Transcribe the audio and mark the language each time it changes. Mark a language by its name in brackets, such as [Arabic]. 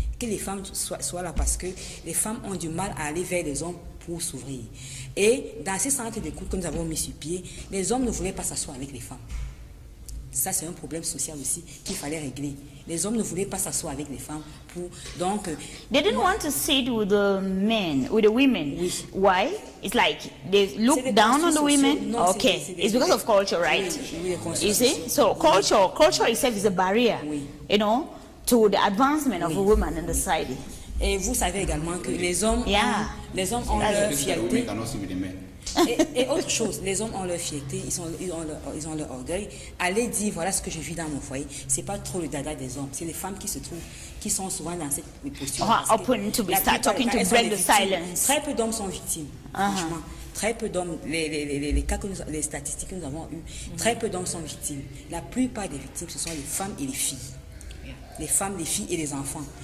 [French] Que les femmes soient là, parce que les femmes ont du mal à aller vers les hommes pour s'ouvrir. Et dans ces centres d'écoute que nous avons mis sur pied, les hommes ne voulaient pas s'asseoir avec les femmes. Ça, c'est un problème social aussi qu'il fallait régler. Les hommes ne voulaient pas s'asseoir avec les femmes donc. [English] They didn't want to sit with the men, with the women. [French] Oui. [English] Why? It's like they look down on the women. [French] Non, [English] okay, it's because of culture, right? [French] Oui, [English] you see, so culture itself is a barrier, to the advancement of a woman in the society. [French] Et vous savez également que les hommes ont leur fierté. Et autre chose, les hommes ont leur fierté, ils ont leur orgueil. Allez dire, voilà ce que je vis dans mon foyer. C'est pas trop le dada des hommes, c'est les femmes qui sont souvent dans cette posture. [English] Open to start talking to break the silence. [French] Très peu d'hommes sont victimes, franchement. Très peu d'hommes, les statistiques que nous avons eues, très peu d'hommes sont victimes. La plupart des victimes, ce sont les femmes et les filles. Les femmes, les filles et les enfants.